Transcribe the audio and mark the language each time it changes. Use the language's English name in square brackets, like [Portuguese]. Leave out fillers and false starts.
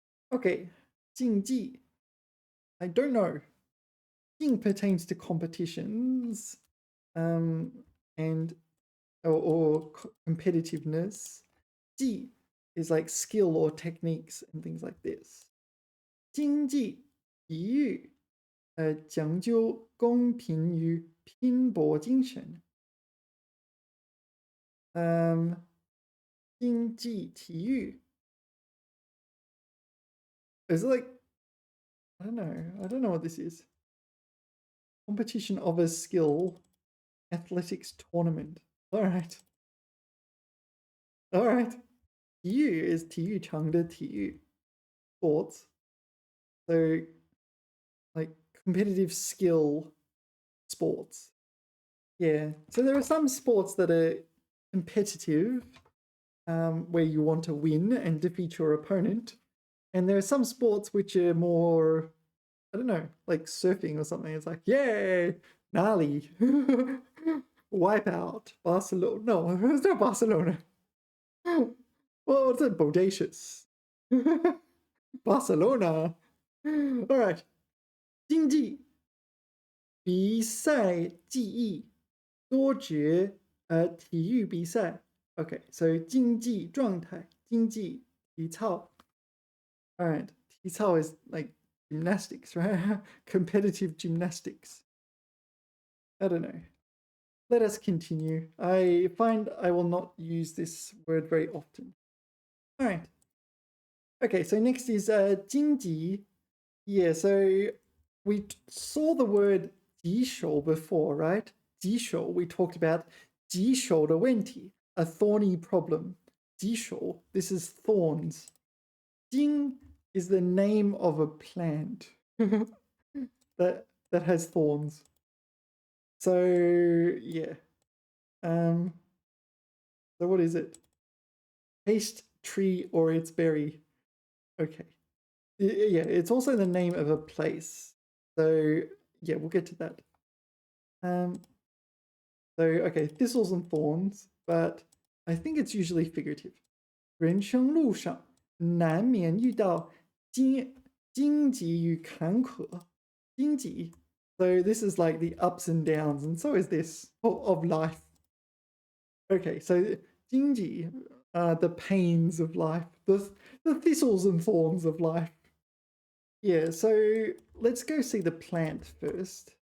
[English] Okay, 竞技.I don't know. 竞 pertains to competitions, and or competitiveness. 技 is like skill or techniques and things like this. [Chinese] 竞技体育讲究公平与拼搏精神。 [English] 竞技体育 is like I don't know what this is. Competition of a skill, athletics tournament. All right. [Chinese] 体育 is 体育场的体育 [English] sports. So like competitive skill sports. Yeah. So there are some sports that are competitive, where you want to win and defeat your opponent. And there are some sports which are more, I don't know, like surfing or something. It's like, yay, gnarly, wipeout, Barcelona. No, it's not Barcelona. Well, what's it? Bodacious. Barcelona. All right. [Chinese] 竞技比赛技艺多指体育比赛. [English] Okay, so 竞技状态, 竞技体操. All right, 体操 is like gymnastics, right? Competitive gymnastics. I don't know. Let us continue. I find I will not use this word very often. All right. Okay, so next is 经济. Yeah, so we saw the word 棘手 before, right? 棘手, we talked about 棘手的问题, a thorny problem. 棘手, this is thorns. 荆 is the name of a plant that has thorns. So yeah. So what is it? Taste tree or its berry. Okay. Yeah, it's also the name of a place. So yeah, we'll get to that. So okay, thistles and thorns, but I think it's usually figurative. [Chinese] 人生路上难免遇到荆棘与坎坷。 [English] 荆棘 So this is like the ups and downs, and so is this of life. Okay, so Jingji, the pains of life, the thistles and thorns of life. Yeah, so let's go see the plant first.